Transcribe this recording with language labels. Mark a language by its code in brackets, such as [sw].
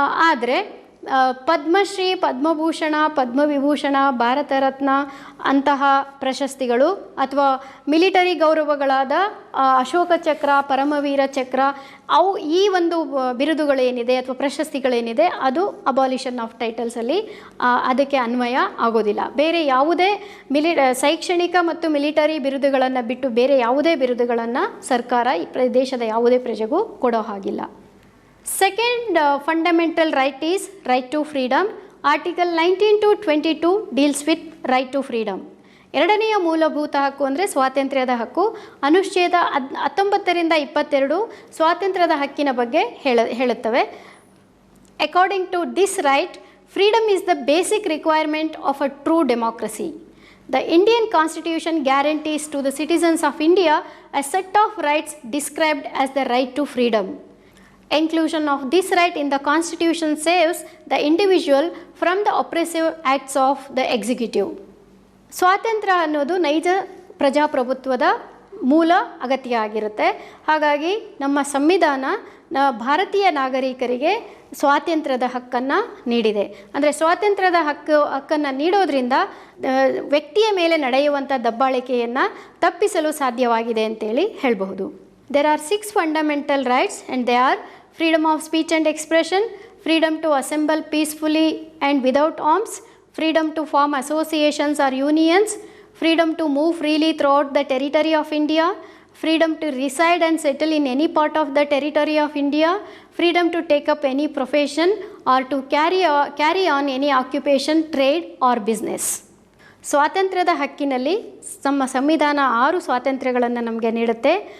[kn] ಆದರೆ ಪದ್ಮಶ್ರೀ, ಪದ್ಮಭೂಷಣ, ಪದ್ಮವಿಭೂಷಣ, ಭಾರತ ರತ್ನ ಅಂತಹ ಪ್ರಶಸ್ತಿಗಳು ಅಥವಾ ಮಿಲಿಟರಿ ಗೌರವಗಳಾದ ಅಶೋಕ ಚಕ್ರ, ಪರಮವೀರ ಚಕ್ರ ಅವು ಈ ಒಂದು ಬಿರುದುಗಳೇನಿದೆ ಅಥವಾ ಪ್ರಶಸ್ತಿಗಳೇನಿದೆ ಅದು ಅಬಾಲಿಷನ್ ಆಫ್ ಟೈಟಲ್ಸಲ್ಲಿ ಅದಕ್ಕೆ ಅನ್ವಯ ಆಗೋದಿಲ್ಲ. ಬೇರೆ ಯಾವುದೇ ಶೈಕ್ಷಣಿಕ ಮತ್ತು ಮಿಲಿಟರಿ ಬಿರುದುಗಳನ್ನು ಬಿಟ್ಟು ಬೇರೆ ಯಾವುದೇ ಬಿರುದುಗಳನ್ನು ಸರ್ಕಾರ ಈ ದೇಶದ ಯಾವುದೇ ಪ್ರಜೆಗೂ ಕೊಡೋ ಹಾಗಿಲ್ಲ. [en] Second fundamental right is right to freedom. Article 19 to 22 deals with right to freedom. [kn] ಎರಡನೆಯ ಮೂಲಭೂತ ಹಕ್ಕು ಅಂದರೆ ಸ್ವಾತಂತ್ರ್ಯದ ಹಕ್ಕು. ಅನುಚ್ಛೇದ 19ರಿಂದ 22 ಸ್ವಾತಂತ್ರ್ಯದ ಹಕ್ಕಿನ ಬಗ್ಗೆ ಹೇಳುತ್ತವೆ. [en] According to this right, freedom is the basic requirement of a true democracy. The Indian Constitution guarantees to the citizens of India a set of rights described as the right to freedom. Inclusion of this right in the Constitution saves the individual from the oppressive acts of the executive. [kn] ಸ್ವಾತಂತ್ರ್ಯ ಅನ್ನೋದು ನೈಜ ಪ್ರಜಾಪ್ರಭುತ್ವದ ಮೂಲ ಅಗತ್ಯ ಆಗಿರುತ್ತೆ. ಹಾಗಾಗಿ ನಮ್ಮ ಸಂವಿಧಾನ ಭಾರತೀಯ ನಾಗರಿಕರಿಗೆ ಸ್ವಾತಂತ್ರ್ಯದ ಹಕ್ಕನ್ನು ನೀಡಿದೆ. ಅಂದರೆ ಸ್ವಾತಂತ್ರ್ಯದ ಹಕ್ಕನ್ನು ನೀಡೋದ್ರಿಂದ ವ್ಯಕ್ತಿಯ ಮೇಲೆ ನಡೆಯುವಂಥ ದಬ್ಬಾಳಿಕೆಯನ್ನು ತಪ್ಪಿಸಲು ಸಾಧ್ಯವಾಗಿದೆ ಅಂತೇಳಿ ಹೇಳಬಹುದು. [en] There are 6 fundamental rights and they are freedom of speech and expression, freedom to assemble peacefully and without arms, freedom to form associations or unions, freedom to move freely throughout the territory of India, freedom to reside and settle in any part of the territory of India, freedom to take up any profession or to carry on any occupation, trade or business. [kn] ಸ್ವಾತಂತ್ರ್ಯದ ಹಕ್ಕಿನಲ್ಲಿ ನಮ್ಮ ಸಂವಿಧಾನ 6 ಸ್ವಾತಂತ್ರ್ಯಗಳನ್ನು ನಮಗೆ ನೀಡುತ್ತೆ.